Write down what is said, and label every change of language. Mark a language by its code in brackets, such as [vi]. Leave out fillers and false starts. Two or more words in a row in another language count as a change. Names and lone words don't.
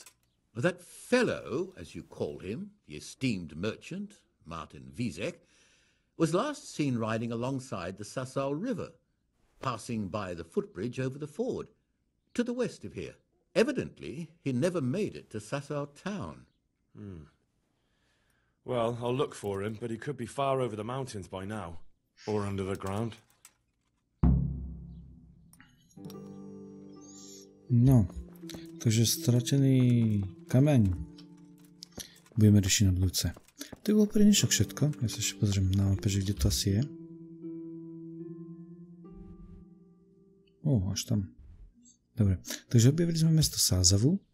[en] That fellow, as you call him, the esteemed merchant, Martin Vízek, was last seen riding alongside the Sasau River, passing by the footbridge over the ford, to the west of here. Evidently, he never made it to Sasau town. Well, I'll look for him, but he could be far over the mountains by now. Or under the ground. [sk] No, takže stratený kameň budeme riešiť na budúce. To bolo pre dnešok všetko. Ja sa ešte pozriem na mape, že kde to asi je. Až tam. Dobre, takže objavili sme mesto Sázavu.